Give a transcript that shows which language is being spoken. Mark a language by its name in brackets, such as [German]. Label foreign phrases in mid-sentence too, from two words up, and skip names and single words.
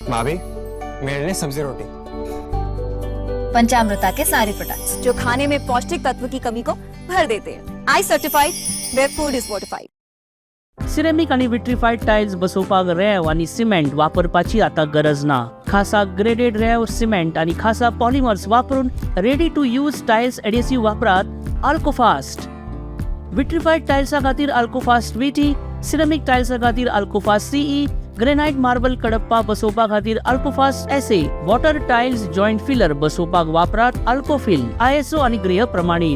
[Hindi] भाभी मेरे लिए सब्जी रोटी। पंचामृता के सारे प्रोडक्ट्स जो खाने में पौष्टिक तत्व की कमी को भर देते हैं। [English] I certified where food is fortified. [Konkani] सिरेमिक आणि विट्रिफाईड टाइल्स बसवपाक रेव आणि सिमेंट वापरपाची आता गरज ना. खासा ग्रेडेड रेव सिमेंट आणि खासा पॉलिमर्स वापरून [English] ready to use [Konkani] टाइल्स एडेसिव्ह वापरात अल्कोफास्ट. विट्रिफाईड टाइल्सा खातीर अल्कोफास्ट VT, सिरेमिक टाइल्सा खातीर अल्कोफास्ट CE, ग्रेनाइट मार्बल कडप्पा बसवपा खातीर अल्कोफास्ट SA, [English] water tiles joint filler [Konkani] बसवपाक वापरात अल्कोफिल, ISO आणि गृह प्रमाणित.